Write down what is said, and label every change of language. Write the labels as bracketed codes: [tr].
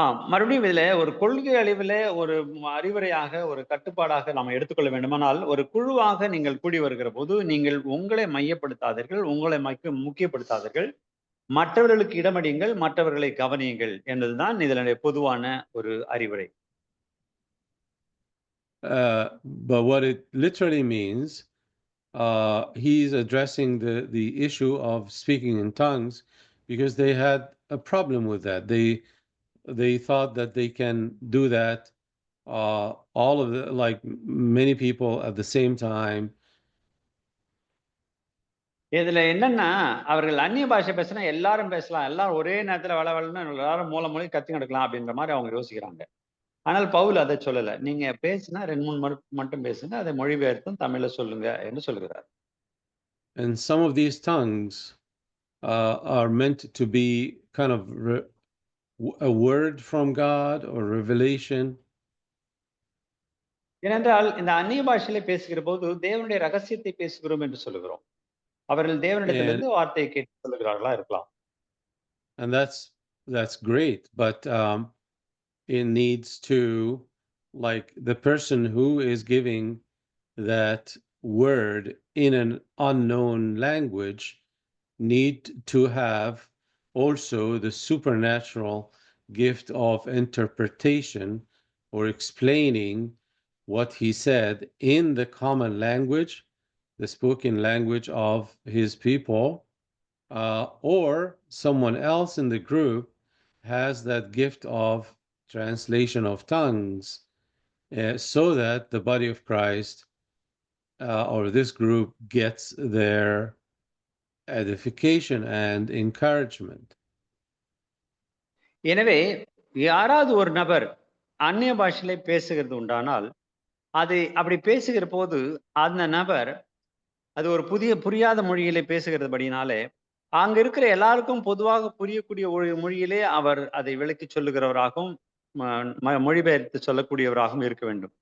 [ta] மறுபடியும் இதுல ஒரு கொள்கை அளவில ஒரு அறிவுரையாக, ஒரு கட்டுப்பாடாக நாம் எடுத்துக்கொள்ள வேண்டுமானால், ஒரு குழுவாக நீங்கள் கூடி வருகிற போது, நீங்கள் உங்களை மையப்படுத்தாதீர்கள், உங்களை முக்கியப்படுத்தாதீர்கள். மற்றவர்களுக்கு இடமடியுங்கள், மற்றவர்களை கவனியுங்கள் என்பதுதான் இதனுடைய பொதுவான ஒரு அறிவுரை. [en] But what it literally means, he's addressing the issue of speaking in tongues because they had a problem with that. They thought that they can do that, all of the, like many people at the same time. [ta] இதுல என்னன்னா, அவர்கள் அந்நிய பாஷை பேசினா எல்லாரும் பேசலாம். எல்லாரும் ஒரே நேரத்துல வளவளன்னு எல்லாரும் மூலை கத்தின்னு கிடக்கலாம் அப்படின்ற மாரி அவங்க யோசிக்கிறாங்க. ஆனால் பவுல் அதை சொல்லல. நீங்க பேசினா 2, 3 மட்டும் பேசுங்க. அதை மொழிபெயர்த்தும் தமிழ்ல சொல்லுங்க என்று சொல்லுகிறார். [en] And some of these tongues are meant to be kind of a word from God or revelation. [ta] ஏனென்றால் இந்த அந்நிய பாஷையில பேசுகிற போது தேவனுடைய ரகசியத்தை பேசுகிறோம் என்று சொல்லுகிறோம். அவர்கள் தேவனிடத்திலிருந்து வார்த்தையை கேட்டு சொல்லுகிறார்களா இருக்கலாம். [en] And that's great, but it needs to, like the person who is giving that word in an unknown language need to have also the supernatural gift of interpretation or explaining what he said in the common language, the spoken language of his people, or someone else in the group has that gift of translation of tongues, so that the body of Christ or this group gets their edification and encouragement. [ta] எனவே யாராவது ஒரு நபர் அந்நிய பாஷையில பேசுகிறது உண்டானால், அது அப்படி பேசுகிற போது அந்த நபர் அது ஒரு புரியாத மொழியிலே பேசுகிறபடினாலே, அங்க இருக்கிற எல்லாருக்கும் பொதுவாக புரியக்கூடிய ஒரு மொழியிலே அவர் அதை விளக்கி சொல்லுகிறவராகவும், மொழிபெயர்த்து சொல்லக்கூடியவராகவும் இருக்க வேண்டும்.